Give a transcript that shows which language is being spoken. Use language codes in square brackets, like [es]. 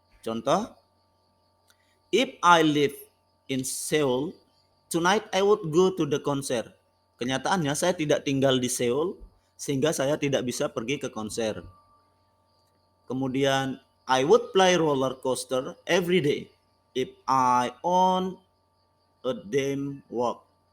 [id] Contoh, [en] if I live in Seoul, tonight I would go to the concert. [id] Kenyataannya saya tidak tinggal di Seoul, sehingga saya tidak bisa pergi ke konser. Kemudian, [en] I would play roller coaster every day if I own a theme park.